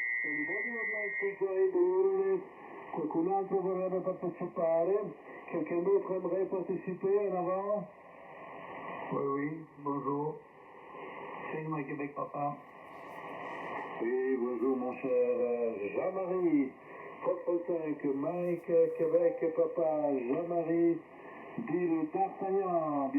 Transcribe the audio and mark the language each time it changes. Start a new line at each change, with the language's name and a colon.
English: Anybody would like to join the Euronet?
Italian: Qualcun altro vorrebbe partecipare?
French: Quelqu'un d'autre aimerait participer en avant? Oui, bonjour. C'est moi, Québec, papa. Oui, bonjour, mon cher Jean-Marie. Foxtrot 5, Mike, Québec, papa. Jean-Marie, dit le D'Artagnan.